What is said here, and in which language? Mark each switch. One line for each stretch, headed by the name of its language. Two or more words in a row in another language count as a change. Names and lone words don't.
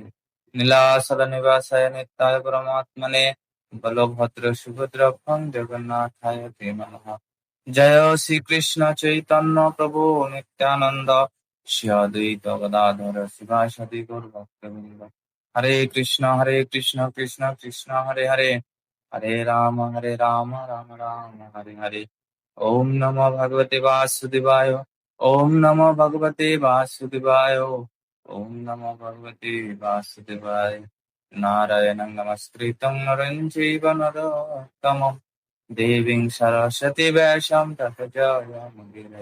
Sanskrit: नीलाचल निवासाय नित्याय परमात्मने बलभद्र सुभद्रभं जगन्नाथाय ते नमः। जय श्री कृष्ण चैतन्य प्रभु नित्यानंद श्री अद्वैत गदाधर शिवासादि गौर भक्तवृंद। हरे कृष्ण कृष्ण कृष्ण हरे हरे, हरे राम राम राम हरे हरे। ओम नमो भगवते वासुदेवाय, ओम नमो भगवते वासुदेवाय, ओम नमो भगवते वासुदेवाय। नारायणं नमस्कृतं नरं चैव नरोत्तमं देवीं सरस्वती व्यासं ततो जयमुदीरये।